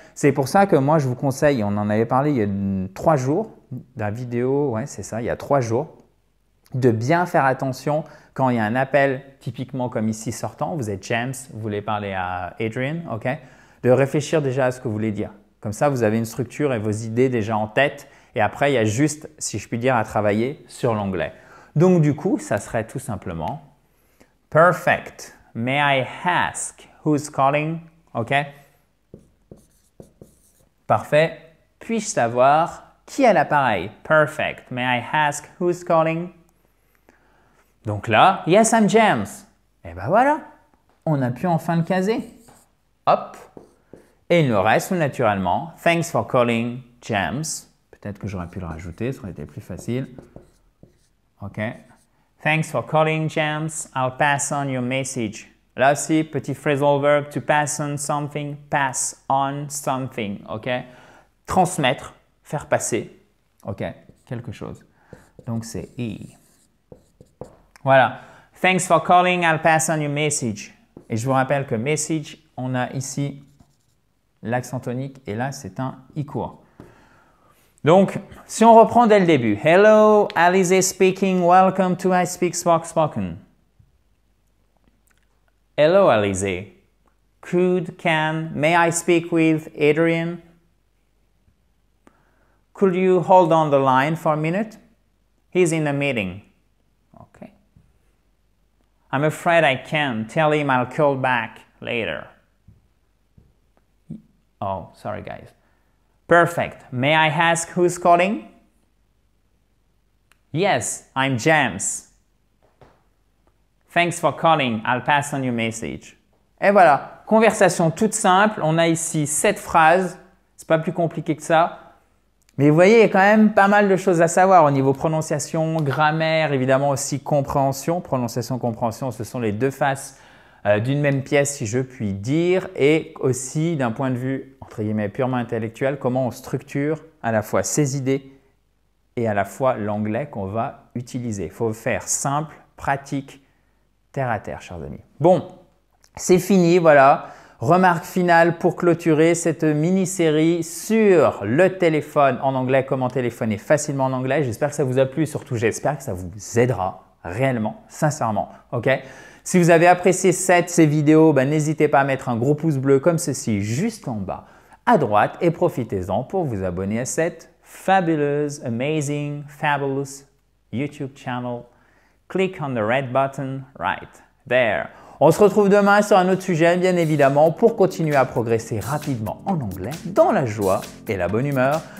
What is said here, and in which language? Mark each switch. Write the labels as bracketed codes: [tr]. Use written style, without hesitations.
[fr] C'est pour ça que moi, je vous conseille, on en avait parlé il y a 3 jours, la vidéo, ouais, c'est ça, il y a 3 jours, de bien faire attention quand il y a un appel typiquement comme ici sortant, vous êtes James, vous voulez parler à Adrian, ok? De réfléchir déjà à ce que vous voulez dire. Comme ça, vous avez une structure et vos idées déjà en tête et après, il y a juste, si je puis dire, à travailler sur l'anglais. Donc du coup, ça serait tout simplement « Perfect. [en] May I ask who's calling? » Ok? [fr] Parfait. Puis-je savoir qui a l'appareil? [en] Perfect. May I ask who's calling? [fr] Donc là, [en] yes, I'm James. [fr] Et ben voilà, on a pu enfin le caser. Hop. Et il nous reste naturellement, [en] thanks for calling James. [fr] Peut-être que j'aurais pu le rajouter, ça aurait été plus facile. [en] OK. Thanks for calling James. I'll pass on your message. [fr] Là aussi, petit [en] phrasal verb, to pass on something, pass on something, ok? [fr] Transmettre, faire passer, ok? Quelque chose. Donc, c'est E. Voilà. [en] Thanks for calling, I'll pass on your message. [fr] Et je vous rappelle que message, on a ici l'accent tonique et là, c'est un I court. Donc, si on reprend dès le début. [en] Hello, Alizé speaking. Welcome to I Speak Spock Spoken. Hello, Alizé. May I speak with Adrian? Could you hold on the line for a minute? He's in a meeting. Okay. I'm afraid I can't. Tell him I'll call back later. Oh, sorry, guys. Perfect. May I ask who's calling? Yes, I'm James. Thanks for calling. I'll pass on your message. [fr] Et voilà, conversation toute simple. On a ici 7 phrases. C'est pas plus compliqué que ça. Mais vous voyez, il y a quand même pas mal de choses à savoir au niveau prononciation, grammaire, évidemment aussi compréhension. Prononciation, compréhension, ce sont les 2 faces d'une même pièce, si je puis dire. Et aussi d'un point de vue, entre guillemets, purement intellectuel, comment on structure à la fois ses idées et à la fois l'anglais qu'on va utiliser. Il faut faire simple, pratique, terre à terre, chers amis. Bon, c'est fini, voilà. Remarque finale pour clôturer cette mini-série sur le téléphone en anglais, comment téléphoner facilement en anglais. J'espère que ça vous a plu, surtout j'espère que ça vous aidera réellement, sincèrement. Ok? Si vous avez apprécié ces vidéos, n'hésitez pas à mettre un gros pouce bleu comme ceci juste en bas à droite et profitez-en pour vous abonner à cette [en] fabulous, amazing, fabulous YouTube channel. Click on the red button right there. [fr] On se retrouve demain sur un autre sujet, bien évidemment, pour continuer à progresser rapidement en anglais, dans la joie et la bonne humeur.